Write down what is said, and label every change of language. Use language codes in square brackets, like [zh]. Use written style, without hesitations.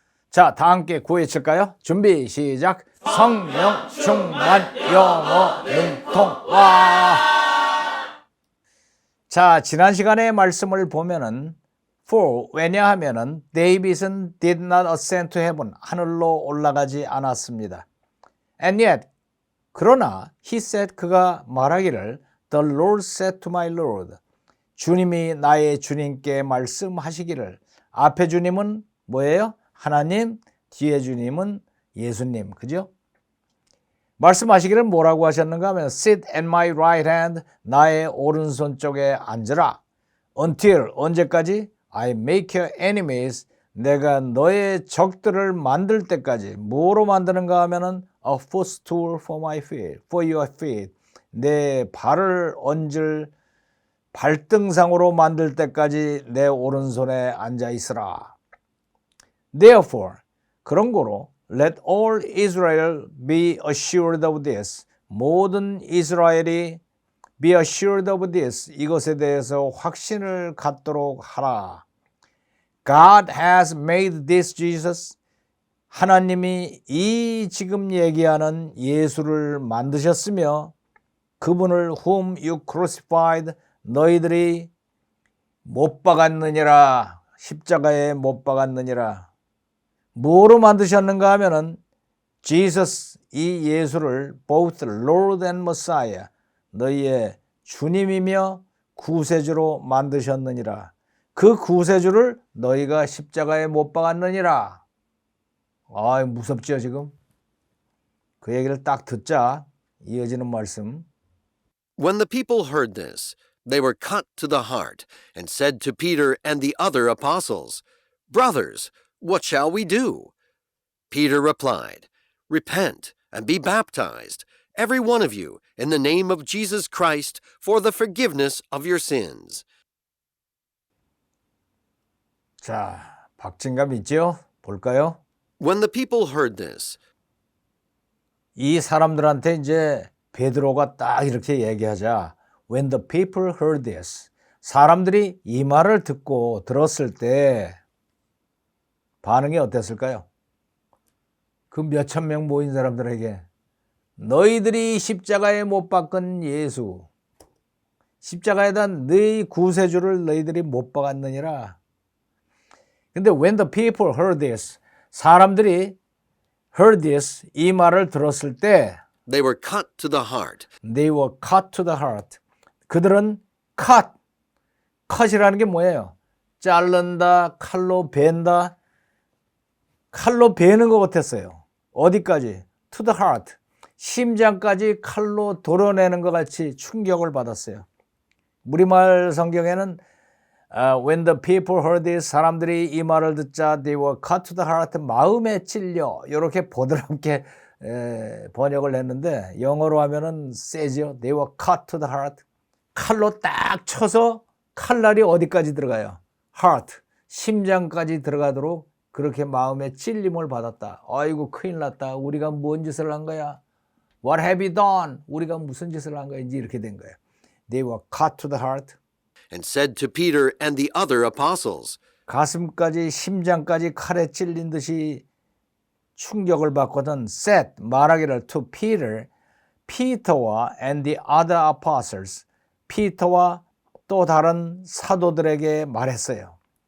[ko] 자, 다 함께 구해칠까요? 준비 시작. 성령 충만 영어 능통. 와! 자, 지난 시간의 말씀을 보면은 For 왜냐하면은 데이빗은 [en] did not ascend to heaven, [ko] 하늘로 올라가지 않았습니다. [en] And yet [ko] 그러나 [en] he said, [ko] 그가 말하기를 [en] The Lord said to my Lord, [ko] 주님이 나의 주님께 말씀하시기를. 앞에 주님은 뭐예요? 하나님, 뒤에 주님은 예수님, 그죠? 말씀하시기를 뭐라고 하셨는가 하면 [en] Sit at my right hand, [ko] 나의 오른손 쪽에 앉으라. [en] Until, [ko] 언제까지? [en] I make your enemies, [ko] 내가 너의 적들을 만들 때까지. 뭐로 만드는가 하면은 [en] a footstool for my feet, for your feet, [ko] 내 발을 얹을 발등상으로 만들 때까지 내 오른손에 앉아 있으라. [en] Therefore, [ko] 그런 거로 [en] let all Israel be assured of this, [ko] 모든 이스라엘이 [en] be assured of this, [ko] 이것에 대해서 확신을 갖도록 하라. [en] God has made this Jesus, [ko] 하나님이 이 지금 얘기하는 예수를 만드셨으며 그분을 [en] whom you crucified, [ko] 너희들이 못 박았느니라, 십자가에 못 박았느니라. 뭐로 만드셨는가 하면은 Jesus, 이 예수를 [en] both Lord and Messiah, [ko] 너희의 주님이며 구세주로 만드셨느니라. 그 구세주를 너희가 십자가에 못 박았느니라. 아, 무섭죠 지금? 그 얘기를 딱 듣자 이어지는 말씀. [en] When the people heard this, they were cut to the heart, and said to Peter and the other apostles, Brothers, what shall we do? Peter replied, Repent and be baptized, every one of you, in the name of Jesus Christ, for the forgiveness of your sins. [ko] 자, 박진감 있죠? 볼까요? [en] When the people heard this, [ko] 이 사람들한테 이제 베드로가 딱 이렇게 얘기하자. [en] When the people heard this, [ko] 사람들이 이 말을 듣고 들었을 때 반응이 어땠을까요? 그 몇천 명 모인 사람들에게 너희들이 십자가에 못 박은 예수, 십자가에다 너희 구세주를 너희들이 못 박았느니라. 근데 [en] when the people heard this, [ko] 사람들이 [en] heard this, [ko] 이 말을 들었을 때 [en] they were cut to the heart. they were cut to the heart. [ko] 그들은 cut, cut이라는 게 뭐예요? 자른다, 칼로 벤다. 칼로 베는 것 같았어요. 어디까지? [en] To the heart. [ko] 심장까지 칼로 도려내는 것 같이 충격을 받았어요. 우리말 성경에는 [en] when the people heard this, [ko] 사람들이 이 말을 듣자 [en] they were cut to the heart, [ko] 마음에 찔려, 이렇게 보드랍게 번역을 했는데 영어로 하면은 세죠. [en] they were cut to the heart. [ko] 칼로 딱 쳐서 칼날이 어디까지 들어가요? heart, 심장까지 들어가도록 그렇게 마음에 찔림을 받았다. 아이고 큰일 났다. 우리가 뭔 짓을 한 거야? [en] What have we done? [ko] 우리가 무슨 짓을 한 거야? 이제 이렇게 된 거예요. [en] They were cut to the heart. And said to Peter and the other apostles, [ko] 가슴까지 심장까지 칼에 찔린 듯이 충격을 받거든 [en] said, [ko] 말하기를 [en] to Peter, [ko] 피터와 [en] and the other apostles, [ko] 피터와 또 다른 사도들에게 말했어요.